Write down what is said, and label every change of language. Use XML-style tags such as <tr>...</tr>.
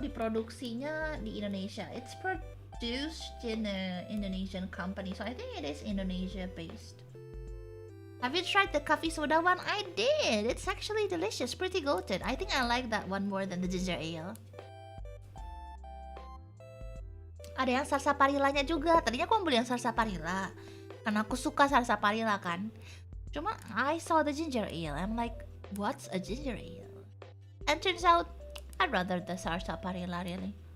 <id>Diproduksinya di Indonesia.</id> <en>It's produced in an Indonesian company, so I think it is Indonesia based. Have you tried the coffee soda one? I did. It's actually delicious. Pretty goated. I think I like that one more than the ginger ale.</en> <id>Ada yang sarsaparilanya juga. Tadinya aku mau beli yang sarsaparilla karena aku suka sarsaparilla kan.</id> <en>Cuma I saw the ginger ale. I'm like, what's a ginger ale? And turns out I'd rather the sarsaparilla really.</en>